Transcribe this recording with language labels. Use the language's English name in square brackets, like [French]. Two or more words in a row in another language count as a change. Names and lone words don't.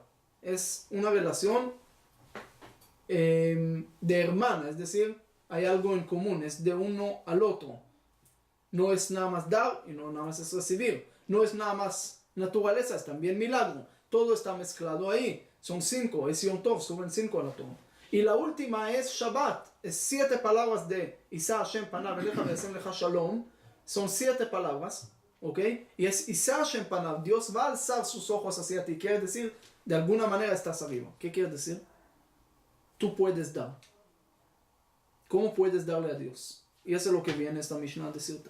[Spanish] Es una relación de hermana, es decir, hay algo en común, es de uno al otro. No es nada más dar y no nada más es recibir. No es nada más naturaleza, es también milagro. Todo está mezclado ahí. Son 5, es Yom Tov, suben 5 a la Torah. Y la última es Shabbat. Es 7 palabras de [Hebrew] ישא השם פניו אליך וישם לך שלום. [Spanish] Son 7 palabras, ¿ok? Y es [Hebrew] ישא השם פניו. [Spanish] Dios va a alzar sus ojos hacia ti. Quiere decir, de alguna manera estás arriba. ¿Qué quiere decir? Tú puedes dar. ¿Cómo puedes darle a Dios? Y eso es lo que viene esta Mishnah a decirte.